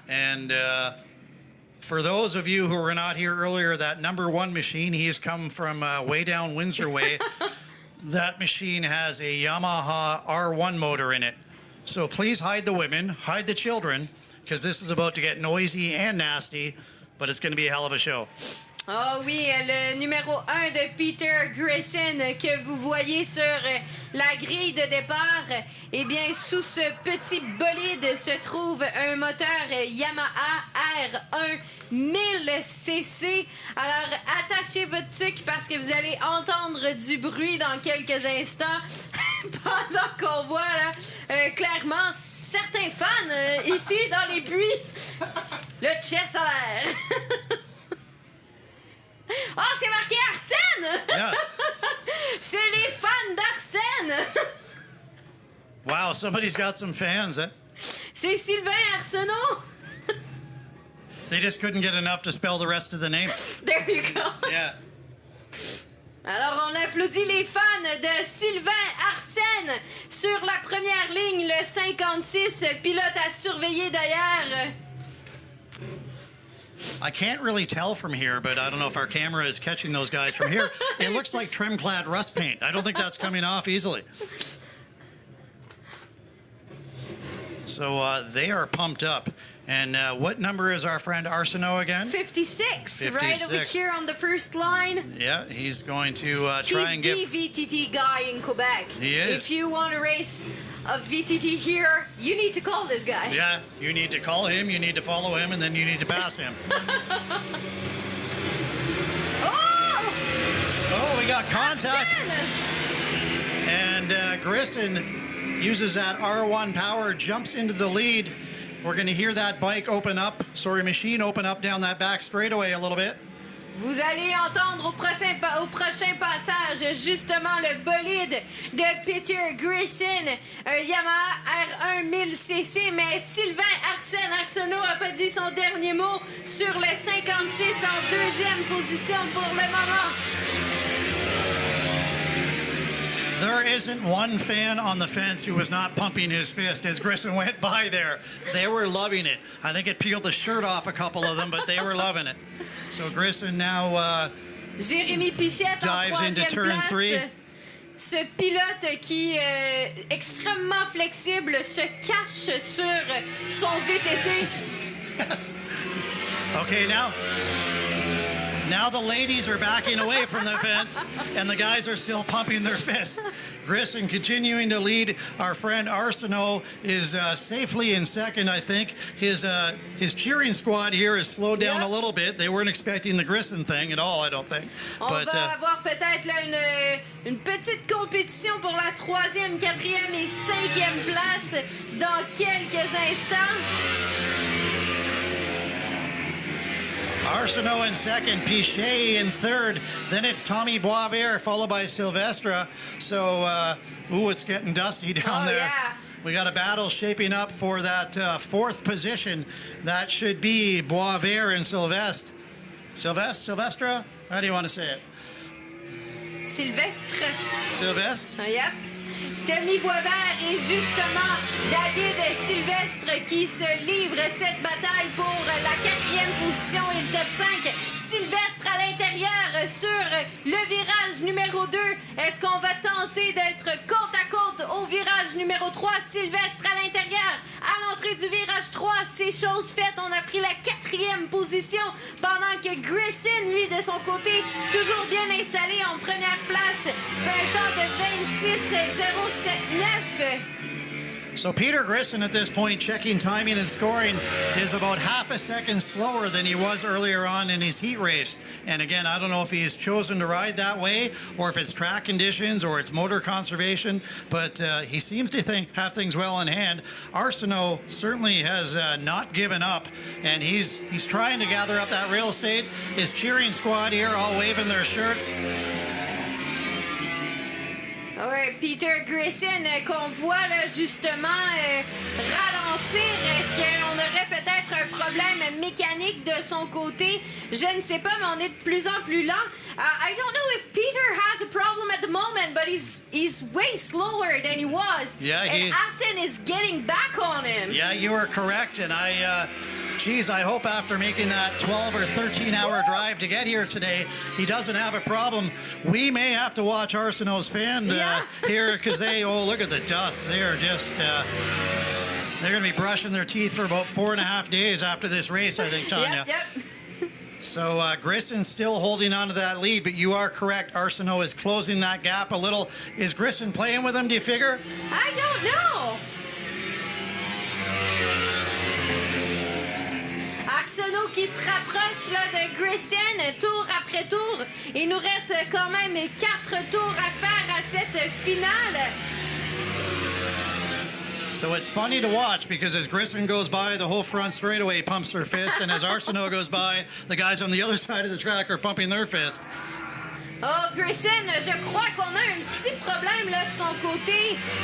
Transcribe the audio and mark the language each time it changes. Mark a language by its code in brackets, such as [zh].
[en] And for those of you who were not here earlier, that number one machine, he's come from way down Windsor Way. That machine has a Yamaha R1 motor in it. So please hide the women, hide the children, because this is about to get noisy and nasty, but it's going to be a hell of a show. [fr] Oh oui, le numéro 1 de Peter Grisson que vous voyez sur la grille de départ. Eh bien, sous ce petit bolide se trouve un moteur Yamaha R1 1000cc. Alors, attachez votre tuque parce que vous allez entendre du bruit dans quelques instants pendant qu'on voit là, clairement certains fans ici dans les puits. Le chest à l'air. Oh, c'est marqué Arsène! [en] Yeah. [fr] C'est les fans d'Arsène! [en] Wow, somebody's got some fans, eh? [fr] C'est Sylvain Arsenault! [en] They just couldn't get enough to spell the rest of the name. There you go! Yeah. [fr] Alors, on applaudit les fans de Sylvain Arsène sur la première ligne, le 56, pilote à surveiller d'ailleurs. [en] I can't really tell from here, but I don't know if our camera is catching those guys from here. It looks like trim-clad rust paint. I don't think that's coming off easily. So they are pumped up. And what number is our friend Arsenault again? 56, right over here on the first line. Yeah, he's going to try and give... He's the VTT guy in Quebec. He is. If you want to race a VTT here, you need to call this guy. Yeah, you need to call him, you need to follow him, and then you need to pass him. Oh, we got contact. And Grisson uses that R1 power, jumps into the lead. We're going to hear that bike open up, machine open up down that back straightaway a little bit. [fr] Vous allez entendre au prochain passage justement le bolide de Peter Grisson, un Yamaha R1 1000cc, mais Sylvain Arsenault n'a pas dit son dernier mot sur le 56 en deuxième position pour le moment. [en] There isn't one fan on the fence who was not pumping his fist as Grisson went by there. They were loving it. I think it peeled the shirt off a couple of them, but they were loving it. So Grisson now [fr] Jérémy Pichette en [en] dives into turn [fr] troisième [en] three. [fr] place. Ce pilote qui est extrêmement flexible se cache sur son VTT. [en] Yes. Okay, now the ladies are backing away from the fence, and the guys are still pumping their fists. Grisson continuing to lead. Our friend Arsenault is safely in second, I think. His cheering squad here has slowed down a little bit. They weren't expecting the Grisson thing at all, I don't think. On va avoir peut-être là une petite compétition pour la 3e, 4e et 5e place dans quelques instants. Arsenault in second, Pichet in third. Then it's Tommy Boisvert, followed by Silvestre. So, it's getting dusty down there. Yeah. We got a battle shaping up for that fourth position. That should be Boisvert and Silvestre. Silvestre? How do you want to say it? Sylvestre. Sylvestre? Yep. [fr] Tommy Boisvert et justement David Sylvestre qui se livre cette bataille pour la 4e position et le top 5. Sylvestre à l'intérieur sur le virage numéro 2. Est-ce qu'on va tenter d'être côte à côte au virage numéro 3? Sylvestre à l'intérieur. À l'entrée du virage 3, c'est chose faite. On a pris la 4e position pendant que Grisson, lui, de son côté, toujours bien installé en première place, fait un temps de 26,079. [en] So Peter Grisson at this point, checking timing and scoring, is about half a second slower than he was earlier on in his heat race. And again, I don't know if he's chosen to ride that way or if it's track conditions or it's motor conservation, but he seems to have things well in hand. Arsenault certainly has not given up, and he's trying to gather up that real estate. His cheering squad here all waving their shirts. [fr] Oui, Peter Grisson qu'on voit là, justement ralentir. Est-ce qu'on aurait peut-être un problème mécanique de son côté? Je ne sais pas, mais on est de plus en plus lent. [en] I don't know if Peter has a problem at the moment, but he's way slower than he was. Yeah, and Arsene is getting back on him. Yeah, you are correct, and Geez, I hope after making that 12 or 13-hour drive to get here today, he doesn't have a problem. We may have to watch Arsenault's fan here because look at the dust. They are just, they're going to be brushing their teeth for about 4.5 days after this race, I think, Tanya. Yep. So Grisson still holding on to that lead, but you are correct. Arsenault is closing that gap a little. Is Grisson playing with him, do you figure? I don't know. [fr] Arsenault qui se rapproche là, de Grisson tour après tour. Il nous reste quand même 4 tours à faire à cette finale. [en] So it's funny to watch because as Grisson goes by, the whole front straightaway pumps their fist, and as Arsenault goes by, the guys on the other side of the track are pumping their fist. [fr] Oh, Grisson, je crois qu'on a un petit problème là, de son côté.